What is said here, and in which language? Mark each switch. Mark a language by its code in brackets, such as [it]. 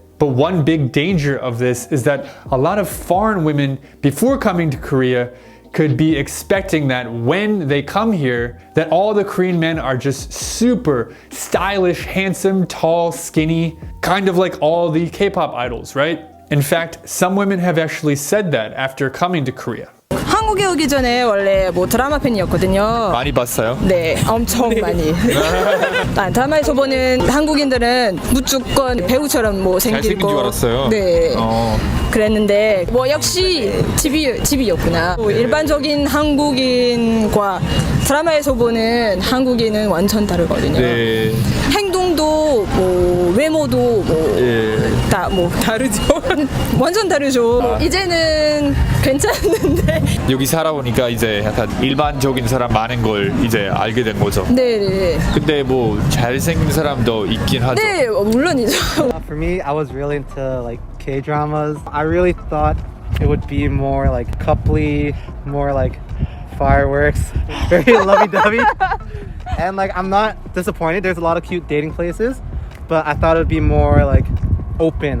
[en] But one big danger of this is that a lot of foreign women, before coming to Korea, could be expecting that when they come here, that all the Korean men are just super stylish, handsome, tall, skinny, kind of like all the K-pop idols, right? In fact, some women have actually said that after coming to Korea. [ko] 한국에 오기 전에 원래 뭐 드라마 팬이었거든요. 많이 봤어요? 네, 엄청 많이. 드라마에서 보는 한국인들은 무조건 배우처럼 뭐 생기고. 잘생긴 줄 알았어요. 네. 그랬는데 뭐 역시 집이었구나. 일반적인 한국인과 드라마에서 보는 한국인은 완전 다르거든요. 네. 행동도 뭐 외모도 다 뭐 다르죠. 완전 다르죠. 이제는 괜찮은데. 여기 살아보니까 이제 약간 일반적인 사람 많은 걸 이제 알게 된 거죠. 네. 근데 뭐 잘생긴 사람도 있긴 하죠. 네, 물론이죠. [en] For me, I was really into like K-dramas. I really thought it would be more like coupley, more like fireworks, very lovey-dovey. And like I'm not disappointed. There's a lot of cute dating places, but I thought it would be more like open.